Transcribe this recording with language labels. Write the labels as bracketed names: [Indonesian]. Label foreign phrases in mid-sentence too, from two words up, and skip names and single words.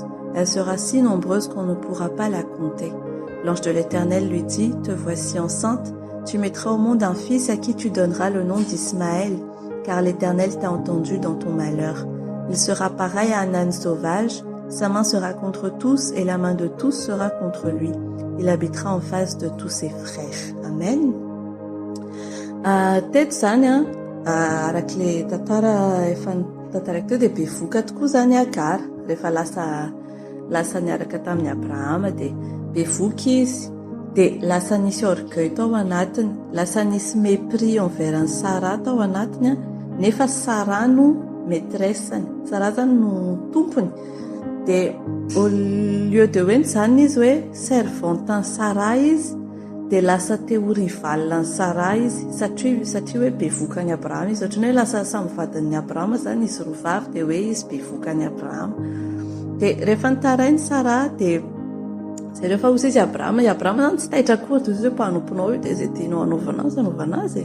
[French] Elle sera si nombreuse qu'on ne pourra pas la compter. » L'ange de l'Éternel lui dit, « Te voici enceinte, tu mettras au monde un fils à qui tu donneras le nom d'Ismaël, car l'Éternel t'a entendu dans ton malheur. Il sera pareil à un âne sauvage, sa main sera contre tous et la main de tous sera contre lui. Il habitera en face de tous ses frères. » Amen. [Malagasy] Teto zany arak'ilay tantara efa tantarako teo dia bevoka tokoa zany Agara rehefa lasa niaraka tamin'ny Abrahama dia bevoka izy dia lasa nisy orgueil tao anatiny, lasa nisy [French] mépris envers [Malagasy] ny Sara tao anatiny nefa Sara no maîtressany, Sara zany no tompony. Dia [French] au lieu de [Malagasy] hoe zany izy hoe servantan'ny Sara izy dia lasa teo rivalina ny Sara izy satria hoe bevoka any Abrahama izy, ohatrany hoe lasa samy vadin'ny Abrahama zany izy roa vavy dia hoe izy bevoka any Abrahama. Dia rehefa nitarainy Sara dia zay rehefa hozy izy Abrahama zany tsy tahitra koa toy izay mpanomponao io dia izay tianao hanaovana azy.